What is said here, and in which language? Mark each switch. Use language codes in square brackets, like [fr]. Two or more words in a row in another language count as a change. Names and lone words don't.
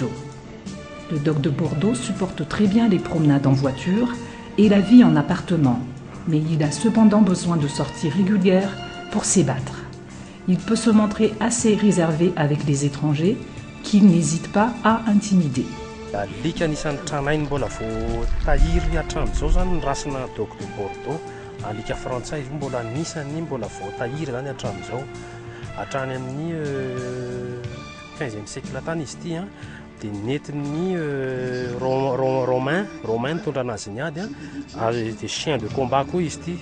[fr] Le Dog de Bordeaux supporte très bien les promenades en voiture et la vie en appartement, mais il a cependant besoin de sorties régulières pour s'ébattre. Il peut se montrer assez réservé avec les étrangers qu'il n'hésite pas à intimider. [mg] Alika anisan'ny tranainy mbola vao tahiry hatramin'izao zany ny rasina Dog de Bordeaux. Alika frantsay izy mbola anisany mbola vao tahiry zany hatramin'izao. Hatrany amin'ny 15e siècle tany izy ity dia nentin'ny romain nitondra anazy niady dia [fr] chien de combat [mg] koa izy ity.